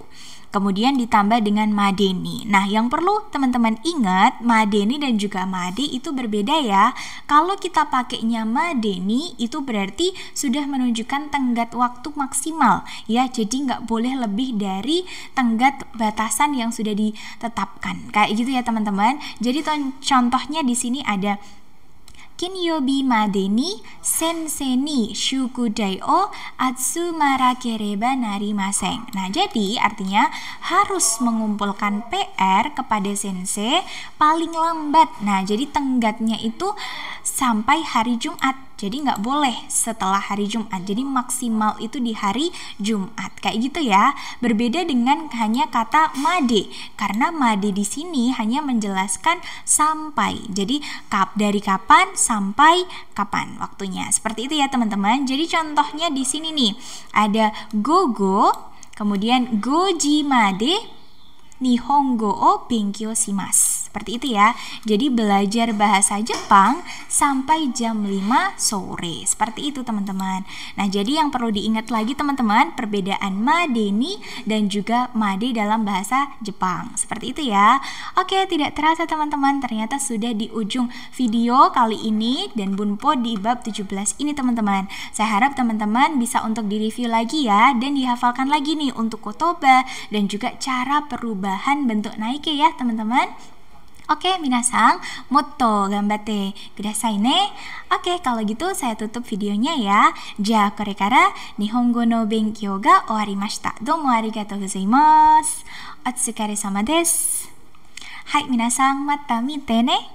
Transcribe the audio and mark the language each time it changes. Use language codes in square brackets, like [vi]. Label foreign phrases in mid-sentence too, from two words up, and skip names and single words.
[id] Kemudian ditambah dengan [ja] までに. [id] Nah, yang perlu teman-teman ingat, [ja] までに [id] dan juga made itu berbeda ya. Kalau kita pakainya [ja] までに [id] itu berarti sudah menunjukkan tenggat waktu maksimal ya. Jadi nggak boleh lebih dari tenggat batasan yang sudah ditetapkan. Kayak gitu ya teman-teman. Jadi contohnya di sini ada [ja] 金曜日までに先生に宿題を集めなければなりません. [id] Nah, jadi artinya harus mengumpulkan PR kepada sensei paling lambat. Nah, jadi tenggatnya itu sampai hari Jumat. Jadi nggak boleh setelah hari Jumat. Jadi maksimal itu di hari Jumat. Kayak gitu ya. Berbeda dengan hanya kata made. Karena made di sini hanya menjelaskan sampai. Jadi dari kapan sampai kapan waktunya. Seperti itu ya teman-teman. Jadi contohnya di sini nih ada gogo, kemudian [ja] 五時まで日本語を勉強します. [id] Seperti itu ya. Jadi belajar bahasa Jepang sampai jam 5 sore. Seperti itu teman-teman. Nah, jadi yang perlu diingat lagi teman-teman, perbedaan [ja] までに [id] dan juga made dalam bahasa Jepang. Seperti itu ya. Oke, tidak terasa teman-teman, ternyata sudah di ujung video kali ini dan bunpo di bab 17 ini teman-teman. Saya harap teman-teman bisa untuk direview lagi ya dan dihafalkan lagi nih untuk kotoba dan juga cara perubahan bentuk naike ya teman-teman. [ja] オーケー、皆さん、もっと頑張ってくださいね. [id] Oke, kalau gitu saya tutup videonya ya. [ja] じゃ、これから日本語の勉強が終わりました. どうもありがとうございます。お疲れ様です。はい、皆さん、また見てね.